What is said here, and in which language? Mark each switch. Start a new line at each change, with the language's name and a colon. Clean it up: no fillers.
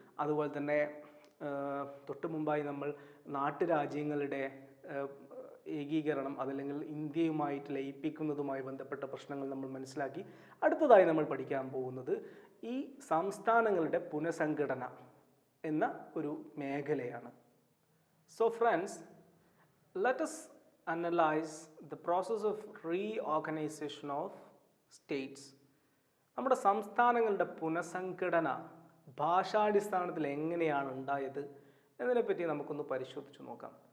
Malayalam: അതുപോലെ തന്നെ തൊട്ട് മുമ്പായി നമ്മൾ നാട്ടുരാജ്യങ്ങളുടെ ഏകീകരണം അതല്ലെങ്കിൽ ഇന്ത്യയുമായിട്ട് ലയിപ്പിക്കുന്നതുമായി ബന്ധപ്പെട്ട പ്രശ്നങ്ങൾ നമ്മൾ മനസ്സിലാക്കി. അടുത്തതായി നമ്മൾ പഠിക്കാൻ പോകുന്നത് ഈ സംസ്ഥാനങ്ങളുടെ പുനഃസംഘടന എന്ന ഒരു മേഖലയാണ്.
English: So friends, let us analyze the process of reorganization of states.
Malayalam: നമ്മുടെ സംസ്ഥാനങ്ങളുടെ പുനഃസംഘടന ഭാഷാടിസ്ഥാനത്തിൽ എങ്ങനെയാണ് ഉണ്ടായത് എന്നതിനെപ്പറ്റി നമുക്കൊന്ന് പരിശോധിച്ച് നോക്കാം.